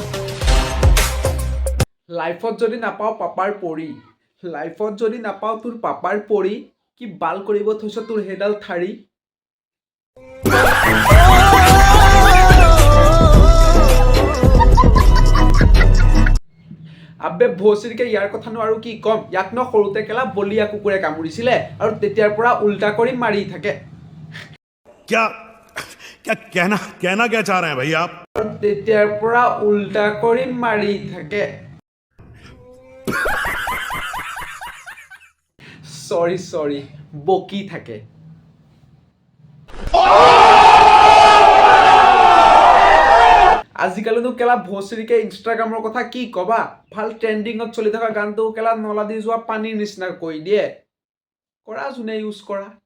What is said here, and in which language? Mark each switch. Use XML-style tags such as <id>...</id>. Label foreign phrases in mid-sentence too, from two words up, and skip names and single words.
<as>লাইফত যদি নাপাওঁ পাপাৰ পৰি লাইফত যদি নাপাওঁ তোৰ পাপাৰ পৰি কি বাল কৰিব থৈছ তোৰ সেইডাল ঠাৰি আবে ভচৰিকে ইয়াৰ কথানো আৰু কি কম ইয়াক সৰুতে কেলা বলিয়া কুকুৰে কামুৰিছিলে আৰু তেতিয়াৰ পৰা উল্টা কৰি মাৰি থাকে</as> <hi>क्या क्या कहना क्या चाह रहे हैं भाई आप</hi> <as>তেতিয়াৰ পৰা উল্টা কৰি মাৰি থাকে সৰি বকি থাকে আজিকালিনো কেলা ভচৰিকে ইনষ্টাগ্ৰামৰ কথা কি কবা ভাল ট্ৰেণ্ডিঙত চলি থকা গানটো কেলা নলা দি যোৱা পানীৰ নিচিনা কৰি দিয়ে কৰা যোনে ইউজ কৰা</as>